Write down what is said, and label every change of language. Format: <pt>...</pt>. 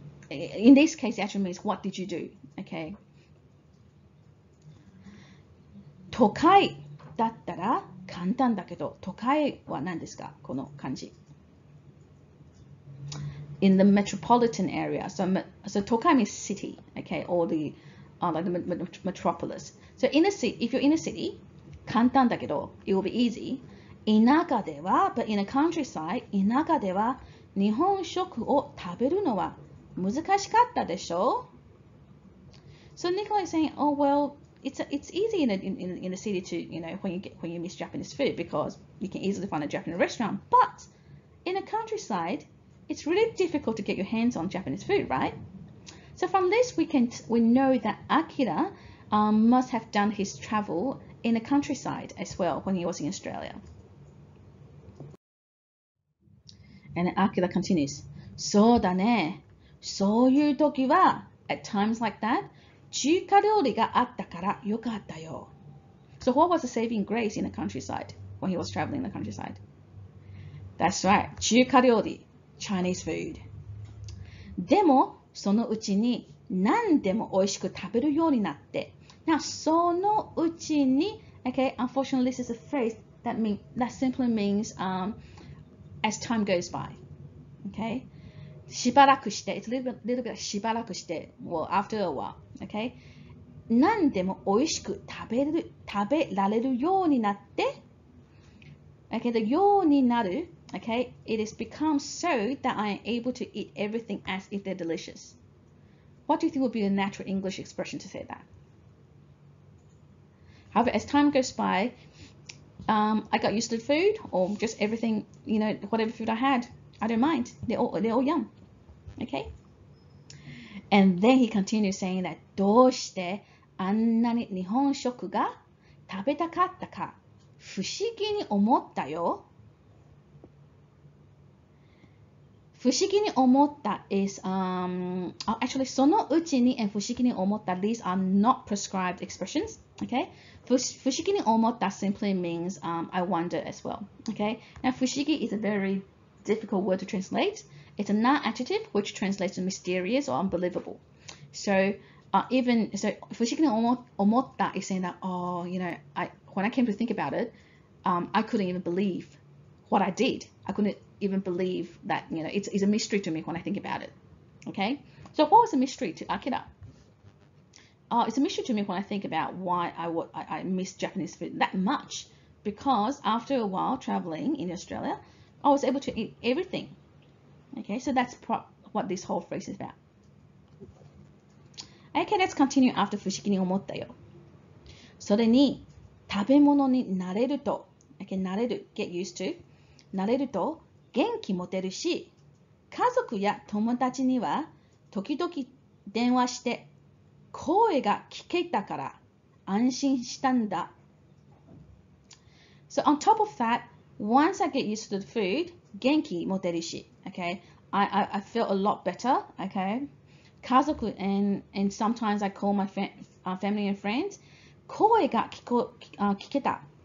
<en>In this case, it actually means what did you do? Okay.</en> <ja>都会だったら簡単だけど、都会は何ですか？この漢字。</ja> <en>In the metropolitan area, so Tokai means city, okay, or the like the metropolis. So in a city, if you're in a city,</en> <ja>簡単だけど</ja> <en>it will be easy.</en> <ja>田舎では</ja> <en>but in a countryside,</en> <ja>田舎では日本食を食べるのは難しかったでしょ?</ja> <en>So Nicola is saying, oh well, it's easy in the city to, you know, when you miss Japanese food because you can easily find a Japanese restaurant, but in a countryside, it's really difficult to get your hands on Japanese food, right? So from this, we know that Akira must have done his travel in the countryside as well when he was in Australia. And then Akira continues,</en> <ja>そうだね。そういう時は</ja> <en>at times like that,</en> <ja>中華料理があったからよかったよ.</ja> <en>So what was the saving grace in the countryside when he was traveling in the countryside? That's right, 中華料理. Chinese food.</en> <ja>でもそのうちに何でも美味しく食べるようになって。</ja> <en>Now そのうちに okay, unfortunately this is a phrase that simply means as time goes by. Okay, しばらくして it's a little bit しばらくして well after a while.</en> <ja>Okay, 何でも美味しく食べられるようになって。</ja> <en>Okay, the ようになるOkay, it has become so that I am able to eat everything as if they're delicious. What do you think would be the natural English expression to say that? However, as time goes by, I got used to the food or just everything, you know, whatever food I had, I don't mind. They're all yum. Okay? And then he continues saying that</en> <ja>どうしてあんなに日本食が食べたかったか不思議に思ったよ。</ja> <en>不思議に思った is actually そのうちに and 不思議に思った these are not prescribed expressions. Okay, 不思議に思った simply means I wonder as well. Okay, now 不思議 is a very difficult word to translate. It's a noun adjective which translates to mysterious or unbelievable. So even so 不思議に思った is saying that, oh, you know, when I came to think about it, I couldn't even believe what I did. I couldn't even believe that, you know, it's a mystery to me when I think about it. Okay, so what was a mystery to Akira? It's a mystery to me when I think about why I miss Japanese food that much, because after a while traveling in Australia, I was able to eat everything. Okay, so that's what this whole phrase is about. Okay, let's continue after 不思議に思ったよ。</en> <ja>それに食べ物に慣れると、okay, 慣れる</ja> <en>get used to</en> <ja>慣れると元気持てるし、家族や友達には時々電話して声が聞けたから安心したんだ。</ja> <en>So on top of that, once I get used to the food,</en> <ja>元気持てるし,</ja> <en>okay, I feel a lot better, okay. 家族 and sometimes I call my family and friends.</en> <ja>声が聞けた。</ja>